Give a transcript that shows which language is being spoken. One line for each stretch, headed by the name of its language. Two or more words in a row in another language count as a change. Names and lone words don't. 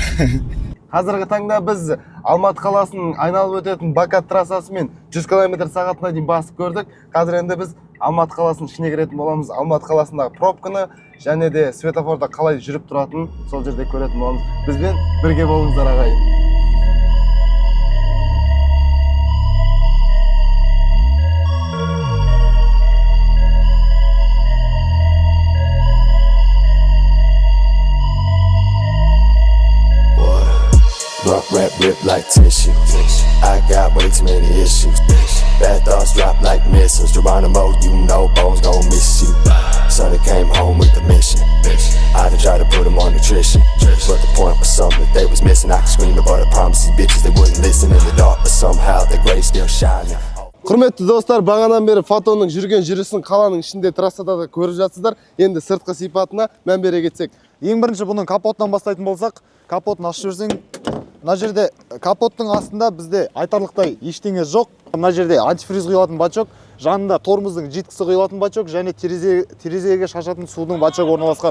Kazakh: Қазіргі таңда біз Алматы қаласының айналып өтетін Бакат трассасымен 100 км/сағатына дейін басып көрдік. Қазір енді біз Алматы қаласының ішіне кіретін боламыз. Алматы қаласындағы пробканы және де светофорда қалай жүріп тұратын сол жерде көретін боламыз. Бізбен бірге болыңыздар ағайын.
English: Rock rap rip like tissue. I got way too many issues. Bad thoughts drop like missiles. Geronimo, you know Bones gon' miss you. Sonny came home with the mission. I done tried to put him on nutrition, but the point was something that they was missing. I could scream about the promises, bitches they wouldn't listen in the dark, but somehow the gray still shining.
Kazakh: Құрметті достар, бағанадан бері фотоның жүрген жүрісін қаланың ішінде трассада да көріп жатсыздар. Енді сыртқы сипатына мән бере кетсек. Ең бірінші бұның капотынан бастайтын болсақ, капотын ашып жіберсең, мына жерде капоттың астында бізде айтарлықтай ештеңе жоқ. Мына жерде антифриз құйылатын бачок, жанында тормоздың житкісі құйылатын бачок және терезеге шашатын судың бачогы орналасқан.